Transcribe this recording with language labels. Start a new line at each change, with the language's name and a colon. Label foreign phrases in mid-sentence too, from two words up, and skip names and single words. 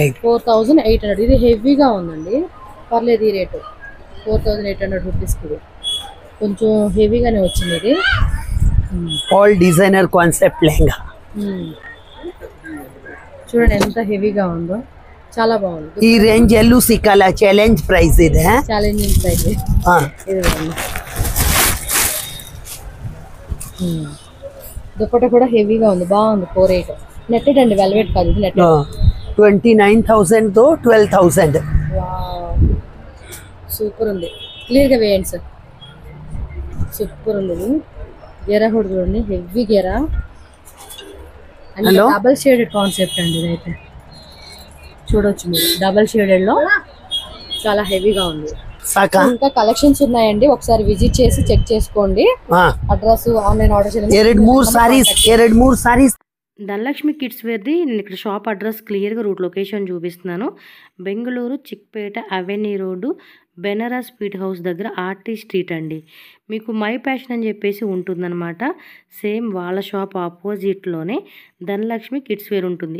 Telugu: 4,800. ఇది హెవీగా ఉందండి, పర్లేదు ఈ రేటు 4,800 రూపీస్కి. ఇది కొంచెం హెవీగానే వచ్చింది. ఇది
English: all designer concept lehenga.
Telugu: చూడండి ఎంత హెవీగా ఉందో, చాలా బాగుంది. ఈ రేంజ్
Kannada: ಎಲ್ಲೂ ಸಿಕ್ಕಲ್ಲ.
English: challenge price
Kannada: ಇದೆ.
English: challenging price.
Telugu: ఇది దుప్పట్టా కూడా హెవీగా ఉంది, బాగుంది. 4,800 నెట్టెడ్ అండి, వెల్వెట్ కాదు ఇది నెట్టెడ్. 29,000 12,000. సూపర్ ఉంది. క్లియర్గా వేయండి సార్. సూపర్ ఉంది. గేరా కూడా చూడండి, హెవీ గేరా.
English: double shaded concept
Telugu: అండి ఇదైతే. చూడొచ్చు మీరు
English: double shadedలో
Telugu: చాలా హెవీగా ఉంది. साका ఇంకా కలెక్షన్స్ ఉన్నాయండి, ఒకసారి విజిట్ చేసి చెక్ చేసుకోండి.
English: address online order
Kannada: ಎರಡು ಮೂರು ಸಾರೀಸ್
Telugu: ధనలక్ష్మి కిడ్స్ వేర్ది నేను ఇక్కడ
English: shop address
Telugu: క్లియర్గా
English: route location
Telugu: చూపిస్తున్నాను. బెంగళూరు చిక్పేట అవెన్యూ రోడ్డు బెనారస్ స్వీట్ హౌస్ దగ్గర ఆర్టీ స్ట్రీట్ అండి. మీకు మై ప్యాషన్ అని చెప్పేసి ఉంటుందన్నమాట. సేమ్ వాళ్ళ షాప్ ఆపోజిట్లోనే ధనలక్ష్మి కిడ్స్ వేర్ ఉంటుంది.